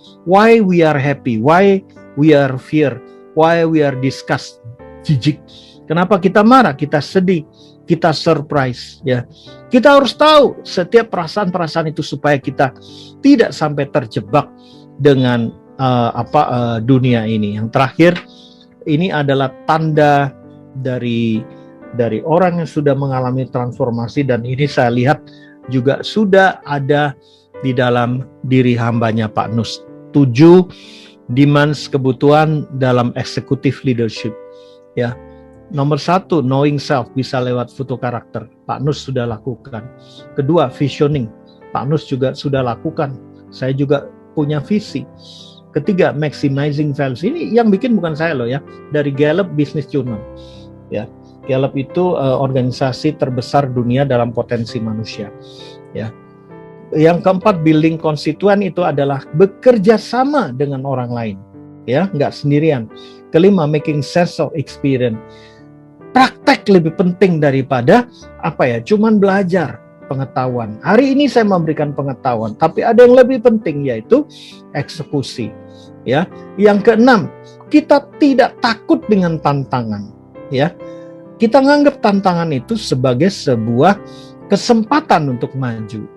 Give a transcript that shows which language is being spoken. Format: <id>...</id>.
<en>Why we are happy, why we are fear, why we are disgust,</en> <id>jijik. Kenapa kita marah, kita sedih, kita surprise, ya. Kita harus tahu setiap perasaan-perasaan itu supaya kita tidak sampai terjebak dengan dunia ini. Yang terakhir, ini adalah tanda dari orang yang sudah mengalami transformasi, dan ini saya lihat juga sudah ada di dalam diri hambanya Pak Nus.</id> <en>7 demands</en> <id>kebutuhan dalam</id> <en>executive leadership.</en> <id>Ya, nomor 1, knowing self, bisa lewat foto karakter. Pak Nus sudah lakukan. Kedua, visioning. Pak Nus juga sudah lakukan. Saya juga punya visi. Ketiga, maximizing values. Ini yang bikin bukan saya loh ya, dari Gallup Business Journal. Ya, Gallup itu organisasi terbesar dunia dalam potensi manusia. Ya. Yang keempat, building konstituen itu adalah bekerja sama dengan orang lain. Ya, nggak sendirian. Kelima,</id> <en>making sense of experience.</en> <id>Praktek lebih penting daripada cuman belajar pengetahuan. Hari ini saya memberikan pengetahuan, tapi ada yang lebih penting, yaitu eksekusi. Ya, yang keenam, kita tidak takut dengan tantangan. Ya, kita nganggap tantangan itu sebagai sebuah kesempatan untuk maju.</id>